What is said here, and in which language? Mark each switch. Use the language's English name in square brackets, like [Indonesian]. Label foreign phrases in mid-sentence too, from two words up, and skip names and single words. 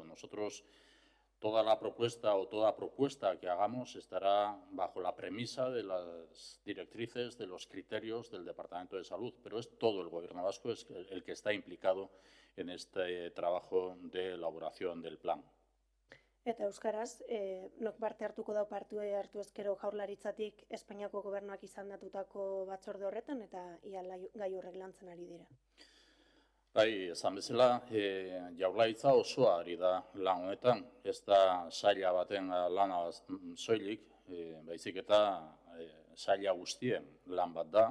[Spanish] Nosotros, toda la propuesta o toda propuesta que hagamos estará bajo la premisa de las directrices, de los criterios del Departamento de Salud, pero es todo el Gobierno vasco el que está implicado en este trabajo de elaboración del plan. [Basque] Eta euskaraz, nok parte hartuko da parte hartu ezkero Jaurlaritzatik Espainiako Gobernuak izandatutako batzorde horretan eta ia gai horrek lantzen ari dira. Bai, esan bezala, Jaurlaritza osoa ari da lan honetan, ez da saila baten lana soilik, baizik eta saila guztien lan bat da.